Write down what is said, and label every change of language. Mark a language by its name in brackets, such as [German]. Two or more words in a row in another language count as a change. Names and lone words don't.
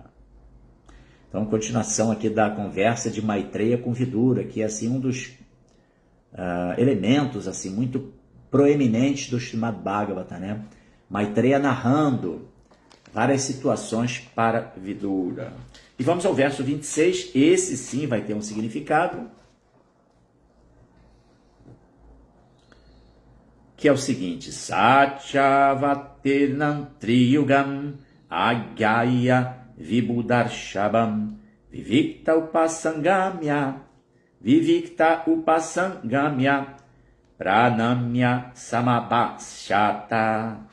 [Portuguese] Então, continuação aqui da conversa de Maitreya com Vidura, que é assim um dos elementos assim muito proeminentes do Srimad Bhagavata, né? Maitreya narrando várias situações para Vidura. E vamos ao verso 26, esse sim vai ter um significado, que é o seguinte: [Sanskrit] Satyavatirnam Triyugam Agyaya Vibudarshabam Vivikta Upasangamya Pranamya Samabhashata.